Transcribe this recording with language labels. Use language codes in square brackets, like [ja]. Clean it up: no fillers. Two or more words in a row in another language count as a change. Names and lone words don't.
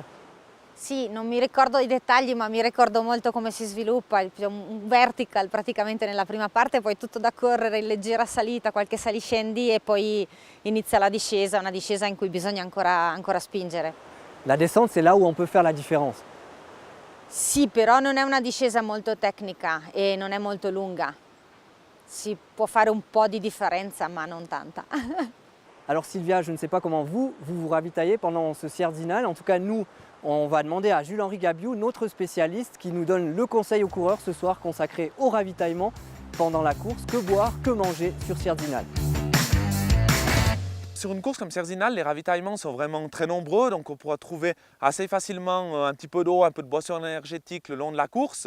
[it] Sì, non mi ricordo i dettagli, ma mi ricordo molto come si sviluppa, un vertical praticamente nella prima parte, poi tutto da correre in leggera salita, qualche saliscendi e poi inizia la discesa, una discesa in cui bisogna ancora spingere. [fr] La descente, c'est là où on peut faire la différence. [it] Sì, però non è una discesa molto tecnica e non è molto lunga. si può fare un po' di differenza, ma non tanta. [fr] Alors Sylvia, je ne sais pas comment vous vous ravitaillez pendant ce Sierdinal. En tout cas, nous, on va demander à Jules-Henri Gabiou, notre spécialiste, qui nous donne le conseil aux coureurs ce soir consacré au ravitaillement pendant la course. Que boire, que manger sur Sierdinal? Sur une course comme Sierdinal, les ravitaillements sont vraiment très nombreux, donc on pourra trouver assez facilement un petit peu d'eau, un peu de boisson énergétique le long de la course.